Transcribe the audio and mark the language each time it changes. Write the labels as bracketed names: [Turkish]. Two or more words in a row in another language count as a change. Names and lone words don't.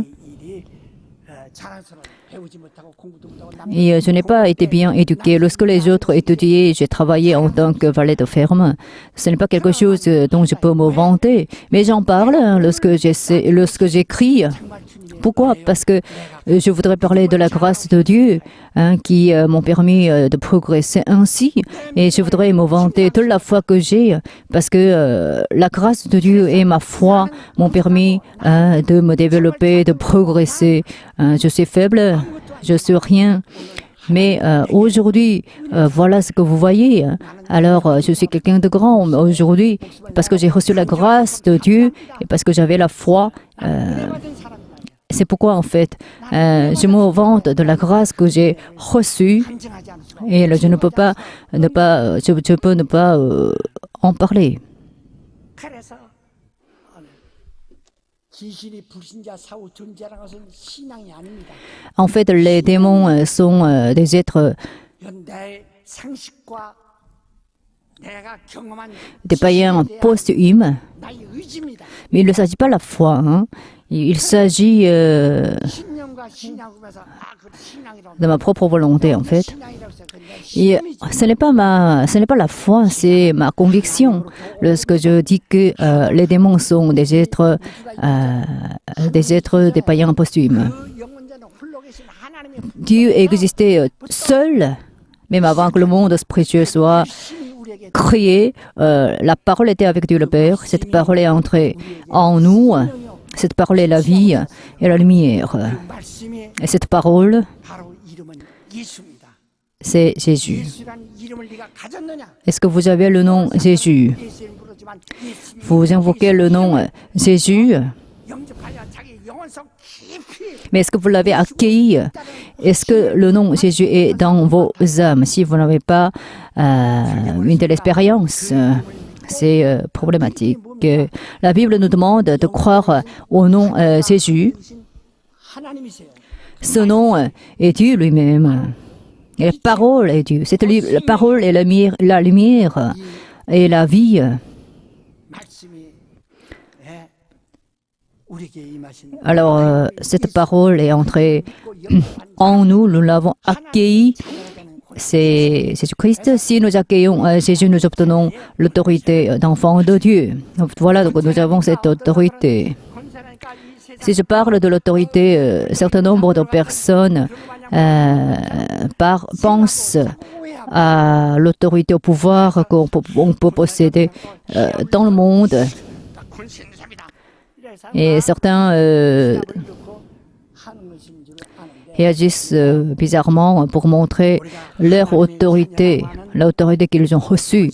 [Korean] 일이 자랑스러워 배우지 못하고 공부도 못하고 남 [French] Et je n'ai pas été bien éduqué. Lorsque les autres étudiaient, j'ai travaillé en tant que valet de ferme. Ce n'est pas quelque chose dont je peux me vanter. Mais j'en parle hein, lorsque j'écris. [Korean] 정말 주님의 [French] Pourquoi? Parce que je voudrais parler de la grâce de Dieu hein, qui m'ont permis de progresser ainsi. Et je voudrais me vanter de la foi que j'ai parce que la grâce de Dieu et ma foi m'ont permis de me développer, de progresser. Je suis faible, je suis rien. Mais aujourd'hui, voilà ce que vous voyez. Alors, je suis quelqu'un de grand aujourd'hui parce que j'ai reçu la grâce de Dieu et parce que j'avais la foi. [Korean] 받은 사람이다. [French] C'est pourquoi, en fait, je me vante de la grâce que j'ai reçue [Korean] 간증하지 않을 수가 [French] et je ne peux pas je peux ne pas en parler. [Korean] 그래서 귀신이 불신자 사후 존재라는 것은 신앙이 아닙니다. [French] En fait, les démons sont des êtres, [Korean] 이건 내 상식과 내가 경험한 [French] des païens [Korean] 지식에 대한 [French] posthumes, [Korean] 나의 의지입니다. [French] mais il ne s'agit pas de la foi. Hein. Il s'agit [Korean] 신념과 신앙하면서 그 신앙이라고 [French] de ma propre volonté, en fait. [Korean] 신앙이라고 해서 내 [French] Et ce n'est pas la foi, c'est ma conviction. Lorsque je dis que les démons sont des êtres, des païens posthumes. [Korean] 그 영원자는 홀로 계신 하나님의 [French] Dieu existait seul, même avant que le monde spirituel soit [Korean] 신이 우리에게 [French] créé. La parole était avec Dieu le Père. Cette parole est entrée en nous. Cette parole est la vie et la lumière. [Korean] 말씀이 [French] Et cette parole, [Korean] 바로 이름은 예수입니다. [French] c'est Jésus. [Korean] 예수란 이름을 네가 가졌느냐? [French] Est-ce que vous avez le nom Jésus? [Korean] 예수를 부르지만 예수님 [French] Vous invoquez le nom Jésus, [Korean] 영접하여 자기 영원성 깊이 [French] mais est-ce que vous l'avez accueilli? Est-ce que le nom Jésus est dans vos âmes? Si vous n'avez pas une telle expérience, c'est problématique. La Bible nous demande de croire au nom Jésus. [Korean] 하나님이세요. [French] Ce nom est Dieu lui-même. Et la parole est Dieu. La parole est la lumière et la vie. [Korean] 말씀이 우리에게 임하신 [French] Alors, cette parole est entrée en nous, nous l'avons accueillie. C'est Jésus-Christ. Si nous accueillons Jésus, nous obtenons l'autorité d'enfant de Dieu. Voilà, donc nous avons cette autorité. [Korean] 권세라니까 이 [French] Si je parle de l'autorité, un certain nombre de personnes pensent à l'autorité, au pouvoir qu'on peut posséder dans le monde. Et certains réagissent bizarrement pour montrer leur autorité, l'autorité qu'ils ont reçue.